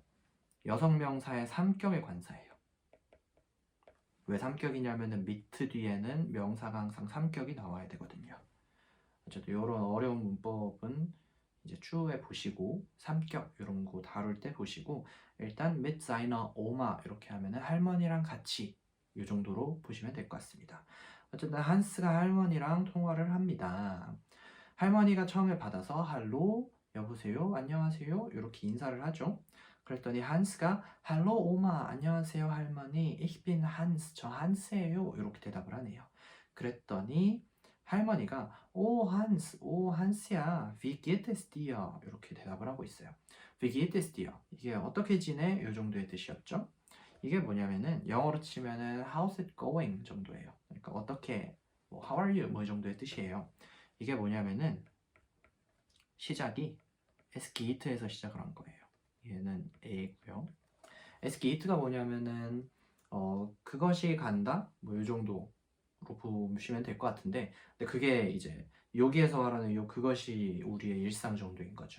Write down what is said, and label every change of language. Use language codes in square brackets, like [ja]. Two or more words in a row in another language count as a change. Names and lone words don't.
[ko] 여성명사의 3격의 관사예요. 왜 3격이냐면은 미트 뒤에는 명사가 항상 3격이 나와야 되거든요. 어쨌든 이런 어려운 문법은 이제 추후에 보시고 3격 이런 거 다룰 때 보시고 일단 [de] mit seiner Oma [ko] 이렇게 하면은 할머니랑 같이 이 정도로 보시면 될 것 같습니다. 어쨌든 한스가 할머니랑 통화를 합니다. 할머니가 처음에 받아서 할로 여보세요 안녕하세요 이렇게 인사를 하죠. 그랬더니 한스가 할로 오마 안녕하세요 할머니 [de] ich bin Hans [ko] 저 한스예요 이렇게 대답을 하네요. 그랬더니 할머니가 오 한스야 [de] wie geht es dir [ko] 이렇게 대답을 하고 있어요. [de] wie geht es dir [ko] 이게 어떻게 지내 이 정도의 뜻이었죠. 이게 뭐냐면은 영어로 치면은 [en] how's it going [ko] 정도예요. 그러니까 어떻게 뭐 [en] how are you [ko] 뭐 이 정도의 뜻이에요. 이게 뭐냐면은 시작이 에스게이트에서 시작을 한 거예요. 얘는 A고요. 에스게이트가 뭐냐면은 그것이 간다 뭐 이 정도로 보시면 될 것 같은데 근데 그게 이제 여기에서 말하는 요 그것이 우리의 일상 정도인 거죠.